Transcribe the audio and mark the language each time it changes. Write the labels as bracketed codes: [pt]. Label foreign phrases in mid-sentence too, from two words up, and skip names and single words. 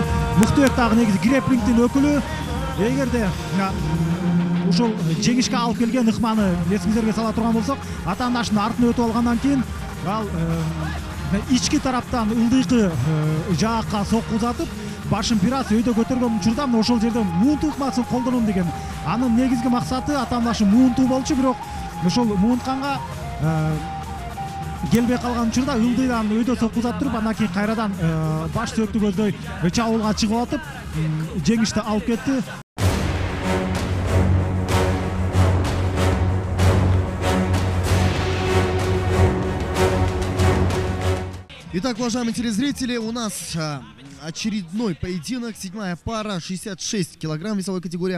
[ky] Мыктыбек дагы негизи греплингдин өкүлү. Эгерде ушул жеңишке алып келген ыкманы эсиңиздерге сала турган болсок, атаандашынын артына өтүп алгандан кийин ал ички тараптан ылдыйкы жаакка сокку узатып, башын бир аз өйдө көтөргөн учурда мына ошол жерде муунту ыкмасын колдоном деген. Анын негизги максаты атаандашы муунтуу болчу, бирок ошол муунтканга келбей калган учурда ылдыйдан өйдө сокку узатып туруп, андан кийин кайрадан баш сөөктү көздөй чабуулга чыгып атып, жеңишти алып кетти. [ru] Итак, уважаемые телезрители, у нас очередной поединок, 7-я пара, 66 килограмм весовой категории.